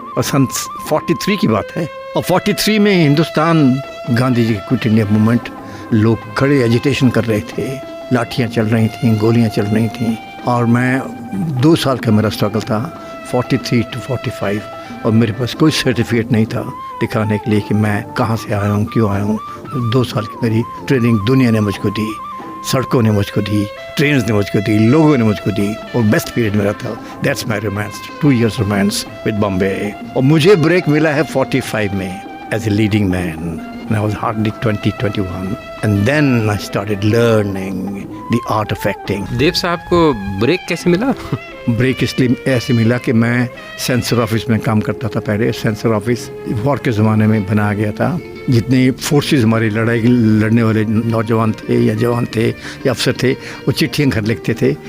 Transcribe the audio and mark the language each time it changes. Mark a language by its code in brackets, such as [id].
[hi] और सन 43 की बात है, और 43 में हिंदुस्तान, गांधी जी की क्विट इंडिया मूवमेंट, लोग खड़े एजिटेशन कर रहे थे, लाठियाँ चल रही थी, गोलियाँ चल रही थी, और मैं 2 साल का मेरा स्ट्रगल था, 43 to 45, और मेरे पास कोई सर्टिफिकेट नहीं था दिखाने के लिए कि मैं कहाँ से आया हूँ, क्यों आया हूँ। 2 साल की मेरी ट्रेनिंग दुनिया ने मुझको दी, सड़कों ने मुझको दी, ट्रेन्स ने मुझको दी, लोगों ने मुझको दी, और बेस्ट पीरियड मेरा था। [en] That's my romance, 2 years romance with Bombay. [hi] और मुझे ब्रेक मिला है 45 में [en] As a leading man. I was hardly 20-21, and then I started learning the art of acting. [hi] देव साहब को ब्रेक कैसे मिला? ब्रेक इसलिए ऐसे मिला कि मैं सेंसर ऑफिस में काम करता था पहले। सेंसर ऑफिस वॉर के ज़माने में बनाया गया था। जितने फोर्सेस हमारी लड़ाई लड़ने वाले नौजवान थे या जवान थे या अफसर थे, वो चिट्ठियाँ घर लिखते थे।